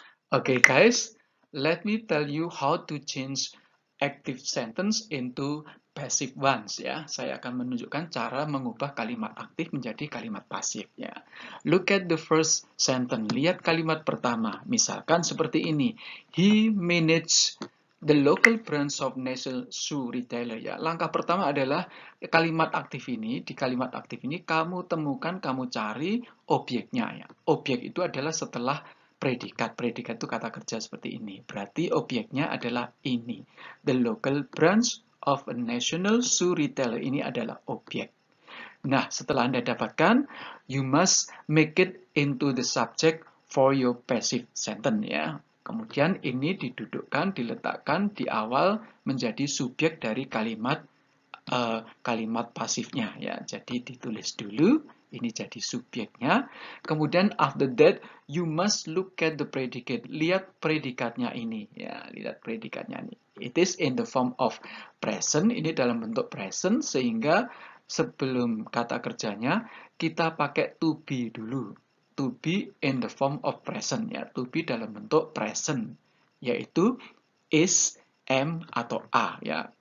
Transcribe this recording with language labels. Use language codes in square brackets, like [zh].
[en] Okay, guys, let me tell you how to change active sentence into passive ones ya. [id] Saya akan menunjukkan cara mengubah kalimat aktif menjadi kalimat pasif ya. [en] Look at the first sentence. [id] Lihat kalimat pertama. Misalkan seperti ini. [en] He managed the local branch of National Shoe Retailer ya. [id] Langkah pertama adalah kalimat aktif ini. Di kalimat aktif ini kamu temukan, kamu cari objeknya ya. Objek itu adalah setelah predikat. Predikat itu kata kerja seperti ini. Berarti objeknya adalah ini. [en] The local branch of a national shoe retailer. [id] Ini adalah objek. Nah, setelah Anda dapatkan, [en] you must make it into the subject for your passive sentence ya. [id] Kemudian ini didudukkan, diletakkan di awal menjadi subjek dari kalimat kalimat pasifnya ya. Jadi ditulis dulu, ini jadi subjeknya. Kemudian [en] after that you must look at the predicate. [id] Lihat predikatnya ini ya, lihat predikatnya ini. [en] It is in the form of present, [id] ini dalam bentuk present sehingga sebelum kata kerjanya kita pakai to be dulu. [en] To be in the form of present ya, to be [id] dalam bentuk present yaitu [en] is, am [id] atau [en] a ya.